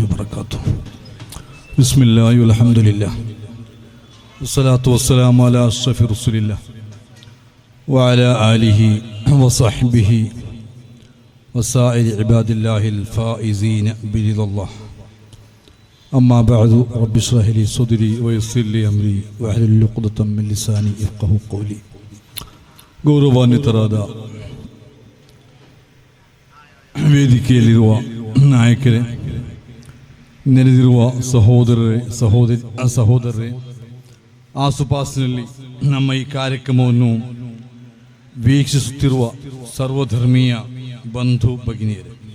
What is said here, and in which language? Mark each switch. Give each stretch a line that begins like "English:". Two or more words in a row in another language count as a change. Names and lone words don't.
Arabic: وبركاته بسم الله والحمد لله والصلاة والسلام على أشرف رسول الله وعلى آله وصحبه وسائر عباد الله الفائزين برضا الله أما بعد رب اشرح لي صدري ويسر لي أمري واحلل عقدة من لساني يفقهوا قولي ಗೌರವಾನ್ವಿತರಾದ
Kannada: ವೇದಿಕೆಯಲ್ಲಿರುವ ನಾಯಕರೇ, ನೆರೆದಿರುವ ಸಹೋದರರೇ, ಆಸುಪಾಸಿನಲ್ಲಿ ನಮ್ಮ ಈ ಕಾರ್ಯಕ್ರಮವನ್ನು ವೀಕ್ಷಿಸುತ್ತಿರುವ ಸರ್ವಧರ್ಮೀಯ ಬಂಧು ಭಗಿನಿಯರೇ,